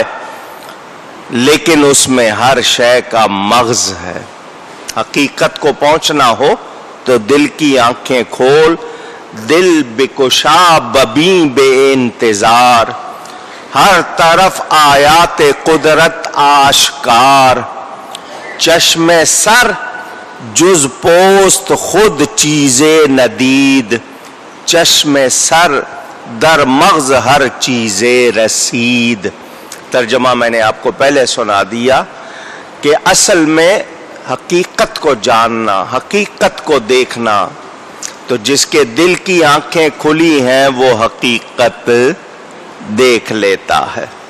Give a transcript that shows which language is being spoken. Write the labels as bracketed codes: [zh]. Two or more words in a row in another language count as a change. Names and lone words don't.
[ur] لیکن اس میں ہر شے کا مغز ہے۔ حقیقت کو پہنچنا ہو تو دل کی آنکھیں کھول، [fa] دل بکشا ببیں بے انتظار، ہر طرف آیات قدرت آشکار، چشم سر جز پوست خود چیزیں ندید، چشم سر در مغز ہر چیزیں رسید۔ [ur] ترجمہ میں نے آپ کو پہلے سنا دیا کہ اصل میں حقیقت کو جاننا، حقیقت کو دیکھنا، تو جس کے دل کی آنکھیں کھلی ہیں وہ حقیقت دیکھ لیتا ہے۔